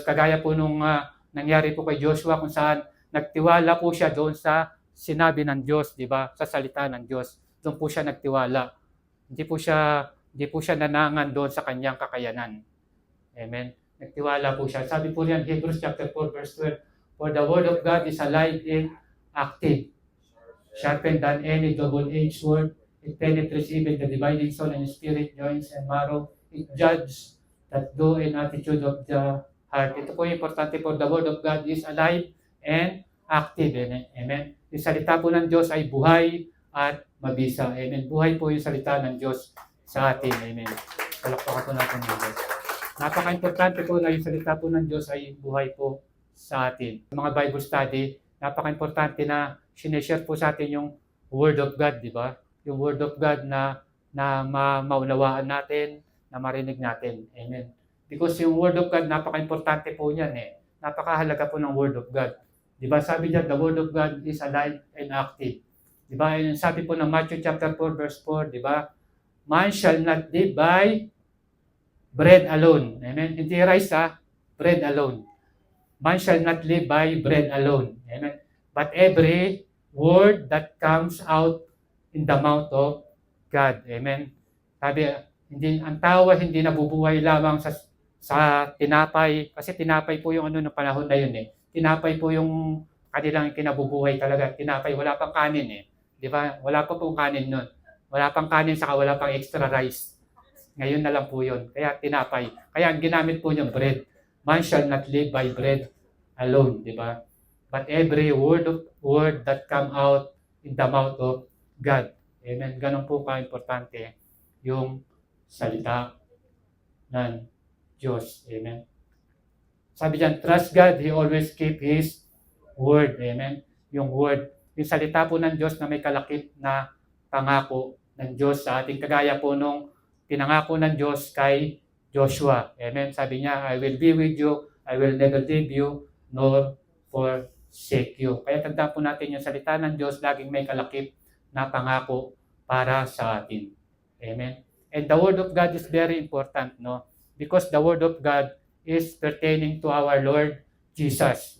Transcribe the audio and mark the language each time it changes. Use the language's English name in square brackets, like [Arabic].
[Filipino] Kagaya po nung nangyari po kay Joshua kung saan nagtiwala po siya doon sa sinabi ng Diyos, di ba? Sa salita ng Diyos. Doon po siya nagtiwala. Hindi po siya nanangan doon sa kanyang kakayanan. Amen. Nagtiwala po siya. Sabi po riyan, [English] Hebrews chapter 4 verse 12, for the word of God is alive and active, sharpened than any double-edged sword. It penetrates even the dividing soul and spirit, joints and marrow. It judges that do and attitude of the heart. [Filipino] Ito po yung importante po. [English] The word of God is alive and active. Amen. [Filipino] Yung salita po ng Diyos ay buhay at mabisa. Amen. Buhay po yung salita ng Diyos sa atin. Amen. Palakpakan po natin ng Diyos. Napaka-importante po na yung salita po ng Diyos ay buhay po sa atin. Mga Bible study, napaka-importante na sineshare po sa atin yung Word of God, di ba? Yung Word of God na maunawaan natin, na marinig natin. Amen. Because yung Word of God, napaka-importante po niyan eh. Napakahalaga po ng Word of God. Di ba? Sabi niya, [English] the Word of God is alive and active. [Filipino] Di ba? Sabi po ng [English] Matthew chapter 4 verse 4, [Filipino] di ba? [English] Man shall not live by bread alone. Amen. [Filipino] Hindi [English] rice bread alone. Man shall not live by bread alone. Amen. But every word that comes out in the mouth of God. Amen. [Filipino] Sabi, ang tao hindi nabubuhay lamang sa tinapay, kasi tinapay po yung ng panahon na yun eh. Tinapay po yung kanilang kinabubuhay talaga. Tinapay, wala pang kanin eh. Di ba? Wala pa pong kanin nun. Wala pang kanin, saka wala pang extra rice. Ngayon na lang po yun. Kaya tinapay. Kaya ang ginamit po yung [English] bread. Man shall not live by bread alone, [Filipino] di ba? [English] But every word that come out in the mouth of God. Amen. [Filipino] Ganun po ka-importante yung salita ng Diyos. Amen. Sabi diyan, [English] trust God, He always keep His word. [Filipino] Amen. Yung word. Yung salita po ng Diyos na may kalakip na pangako ng Diyos sa ating kagaya po nung pinangako ng Diyos kay Joshua. Amen. Sabi niya, [English] I will be with you, I will never leave you, nor forsake you. [Filipino] Kaya tandaan po natin yung salita ng Diyos, laging may kalakip na pangako para sa atin. Amen. [English] And the Word of God is very important, no? Because the Word of God is pertaining to our Lord Jesus.